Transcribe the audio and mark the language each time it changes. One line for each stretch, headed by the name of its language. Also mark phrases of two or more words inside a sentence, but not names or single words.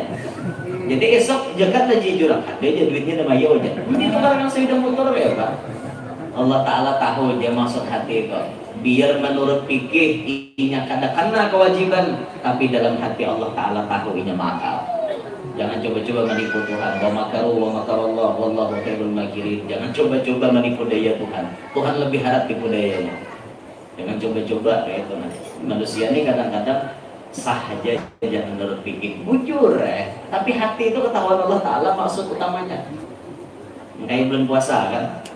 Banjar: Jadi esok zakat aja jurang ada aja duitnya nama ya aja ini tuh arakan kasih motor ya Pak. Allah Ta'ala tahu dia maksud hati itu biar menurut pikir inya kena kewajiban, tapi dalam hati Allah Ta'ala tahu inya makal. Jangan coba-coba menipu Tuhan.
Arabic: ومكروا ومكر الله والله خير الماكرين.
Banjar: Jangan coba-coba menipu daya Tuhan. Tuhan lebih harap tipu dayanya. Jangan coba-coba kayak itu. Manusia ini kadang-kadang sah aja jangan menurut pikir. Bujur tapi hati itu ketahuan Allah Ta'ala maksud utamanya. Kayak bulan puasa kan.